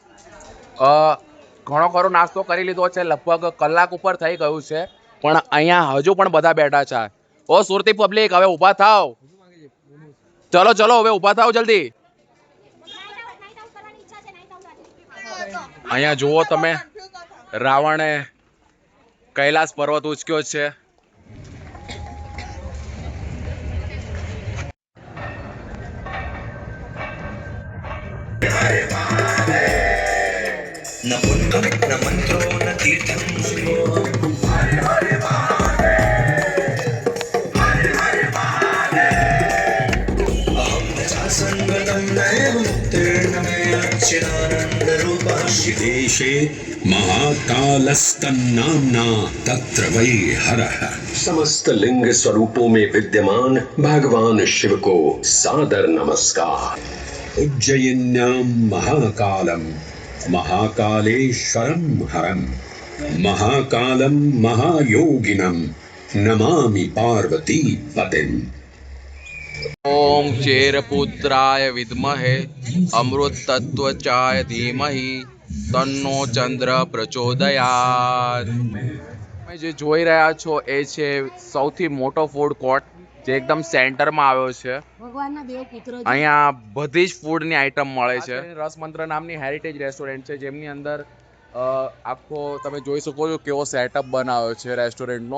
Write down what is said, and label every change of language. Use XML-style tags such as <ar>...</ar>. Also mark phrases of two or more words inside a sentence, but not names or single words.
<gu>ઘણો ખરો નાસ્તો કરી લીધો છે, લગભગ કલાક ઉપર થઈ ગયું છે, પણ અહીંયા હજુ પણ બધા બેઠા છે. ઓ સુરતી પબ્લિક, હવે ઊભા થાવ. ચલો ચલો, હવે ઊભા થાવ જલ્દી. અહીંયા જુઓ તમે, રાવણે કૈલાસ પર્વત ઉચક્યો છે.</gu> <sa>न पुण्यं न मन्त्रो न तीर्थं अहं न चासङ्गतं नैव मुक्तिर्न मे अच्छिदानन्दरूपाशि देशे महाकालस्तन्नाम्ना तत्र वै हरः।</sa> <hi>समस्त लिंग स्वरूपों में विद्यमान भगवान शिव को सादर नमस्कार।</hi> <sa>उज्जयिन्यां महाकालं महाकालेश्वरं हरं महाकालं महायोगिनं नमामि पार्वती पतिम्। ओम चेरपुत्राय विद्महे अमृत तत्वचाय धीमहि तन्नो चंद्र प्रचोदयात्.</sa> <gu>તમે જે જોઈ રહ્યા છો એ છે સૌથી મોટો</gu> <en>food court</en> <gu>જે એકદમ સેન્ટરમાં આવ્યો છે. અહીંયા બધી જ ફૂડની આઈટમ મળે છે. રસમંત્ર નામની</gu> <en>heritage restaurant</en> <gu>છે જેમની અંદર આખો તમે જોઈ શકો છો કેવો સેટઅપ બનાવ્યો છે રેસ્ટોરન્ટનો.</gu>